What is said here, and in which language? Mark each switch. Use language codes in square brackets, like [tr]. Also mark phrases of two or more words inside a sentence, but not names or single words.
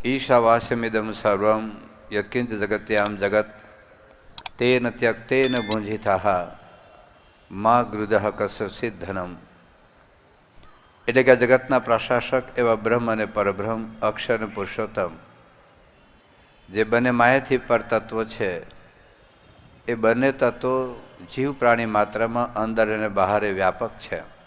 [sa] ईशावास्यमिदं सर्वं यत्किंच जगत्यां जगत् तेन त्यक्तेन भुंजितः માં ગૃદઃ કસ્યચિદ ધનમ. [gu] એટલે કે જગતના પ્રશાસક એવા બ્રહ્મ અને પરબ્રહ્મ, અક્ષર અને પુરુષોત્તમ, જે બંને માયાથી પર તત્વો છે, એ બંને તત્વો જીવ પ્રાણી માત્રામાં અંદર અને બહારે વ્યાપક છે.